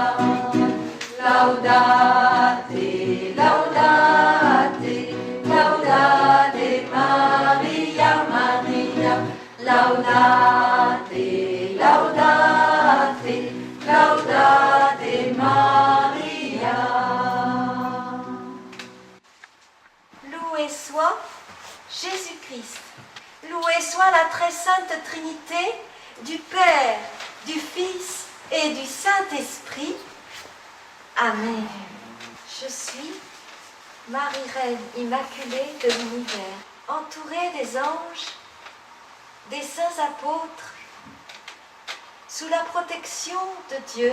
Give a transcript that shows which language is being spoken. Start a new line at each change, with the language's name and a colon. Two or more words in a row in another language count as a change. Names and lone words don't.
Latin: Laudate, laudate, laudate Maria, Maria. Laudate, laudate, laudate Maria.
French: Loué soit Jésus-Christ. Loué soit la très sainte Trinité du Père, du Fils et du Saint-Esprit. Amen. Je suis Marie-Reine Immaculée de l'Univers, entourée des anges, des saints apôtres, sous la protection de Dieu.